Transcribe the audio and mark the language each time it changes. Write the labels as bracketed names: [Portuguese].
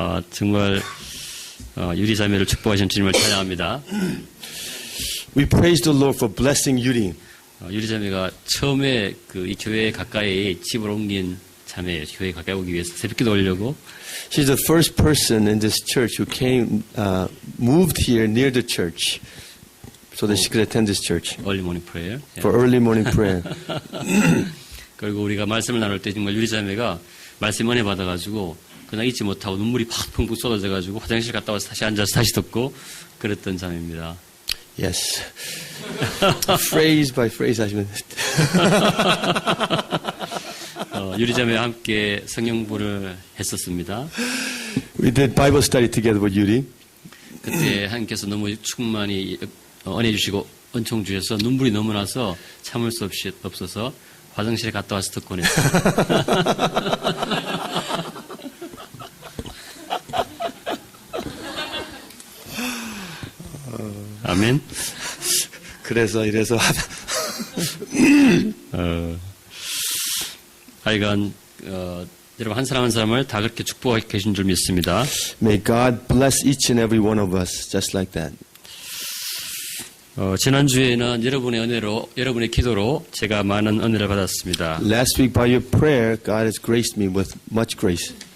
[Korean] 정말 유리 자매를 축복하신 주님을 찬양합니다. [English] We praise the Lord for blessing Yuri. [Korean] 유리 자매가 처음에 이 교회 가까이 집을 옮긴 자매예요. 교회 가까이 오기 위해서 새벽기도 오려고. [English] She's the first person in this church who moved here near the church so that she could attend this church Early morning prayer. for early morning prayer. [Korean] 그리고 우리가 말씀을 나눌 때 정말 유리 자매가 말씀 은혜 받아가지고 그냥 잊지 못하고 눈물이 팍 펑펑 쏟아져가지고 화장실 갔다 와서 다시 앉아서 다시 듣고 그랬던 자매입니다. [English] Yes. Phrase by phrase [Korean] 하시면 유리 자매와 함께 성경부를 했었습니다. [English] We did Bible study together with Yuri. [Korean] 그때 하나님께서 너무 충만히 은혜 주시고 은총 주셔서 눈물이 너무 나서 참을 수 없어서 화장실에 갔다 와서 듣곤 했어요. 아멘. 그래서 이래서 하여간 여러분 한 사람 한 사람을 다 그렇게 축복하고 계신 줄 믿습니다. [English] May God bless each and every one of us just like that. [Korean] 지난주에는 여러분의 은혜로, 여러분의 기도로 제가 많은 은혜를 받았습니다. [English] Last week by your prayer, God has graced me with much grace.